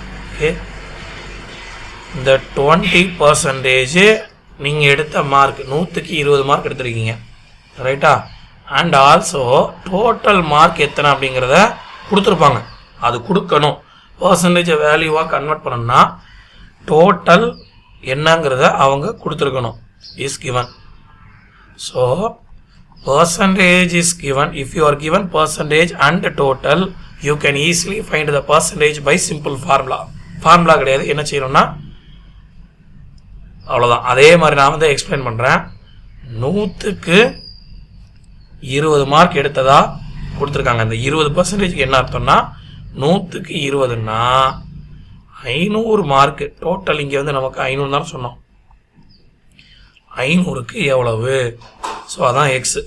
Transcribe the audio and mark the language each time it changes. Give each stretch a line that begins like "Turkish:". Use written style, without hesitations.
Tamil: Okay, இந்த 20% நீங்கள் எடுத்த மார்க் 100க்கு 20 மார்க் எடுத்திருக்கீங்க. ரைட்டா?
English: and also total mark
Tamil: எத்தனை அப்படிங்கிறத கொடுத்துருப்பாங்க. அது கொடுக்கணும். பர்சன்டேஜை வேல்யூவாக கன்வெர்ட் பண்ணணும்னா டோட்டல் என்னங்கிறத அவங்க கொடுத்துருக்கணும்.
English: Is given. So percentage is given. If you are given percentage and total, you can easily find the percentage by simple formula.
Tamil: Formula கிடையாது. என்ன செய்யணும்னா அவ்வளோதான். அதே மாதிரி நான் வந்து எக்ஸ்பிளைன் பண்ணுறேன். 100க்கு 20 மார்க் எடுத்ததா கொடுத்துருக்காங்க. இந்த 20%க்கு என்ன அர்த்தம்னா, 100க்கு 20ன்னா 500 மார்க்கு டோட்டல். இங்கே வந்து நமக்கு 500 தானே சொன்னோம். 500க்கு எவ்வளவு? ஸோ அதான் எக்ஸ்.